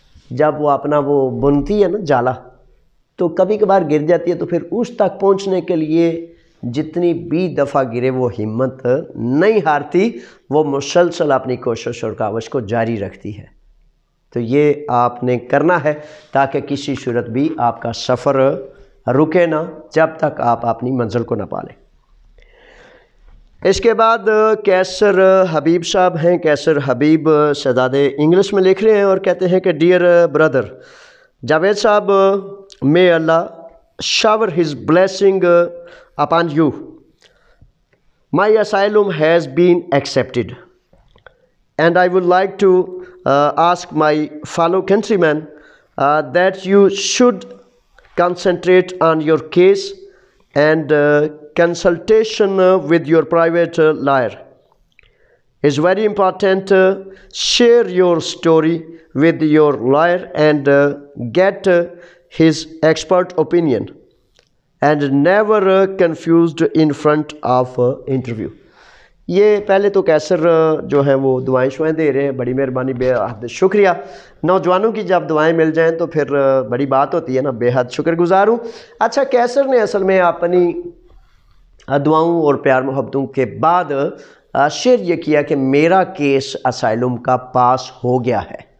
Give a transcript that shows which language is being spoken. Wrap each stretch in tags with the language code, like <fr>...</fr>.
<ur>جب وہ اپنا وہ بنتی ہے نا جالا، تو کبھی کبھار گر جاتی ہے، تو پھر اس تک پہنچنے کے لیے جتنی بھی دفعہ گرے وہ ہمت نہیں ہارتی، وہ مسلسل اپنی کوشش اور کاوش کو جاری رکھتی ہے۔ تو یہ آپ نے کرنا ہے تاکہ کسی صورت بھی آپ کا سفر رکے نہ جب تک آپ اپنی منزل کو نہ پالیں۔ اس کے بعد کیسر حبیب صاحب ہیں، کیسر حبیب شہزادے انگلش میں لکھ رہے ہیں اور کہتے ہیں کہ</ur> <en>dear brother</en> <ur>جاوید صاحب،</ur> <en>may Allah shower His blessing upon you. My asylum has been accepted, and I would like to ask my fellow countrymen that you should concentrate on your case and consultation with your private lawyer. It's very important. Share your story with your lawyer and get his expert opinion, and never confused in front of interview.</en> <ur>یہ پہلے تو کیسر جو ہے وہ دعائیں شوائیں دے رہے ہیں، بڑی مہربانی، بے حد شکریہ. نوجوانوں کی جب دعائیں مل جائیں تو پھر بڑی بات ہوتی ہے نا، بے حد شکر گزار ہوں. اچھا، کیسر نے اصل میں اپنی دعاؤں اور پیار محبتوں کے بعد شیئر یہ کیا کہ میرا کیس اسائلم کا پاس ہو گیا ہے.</ur>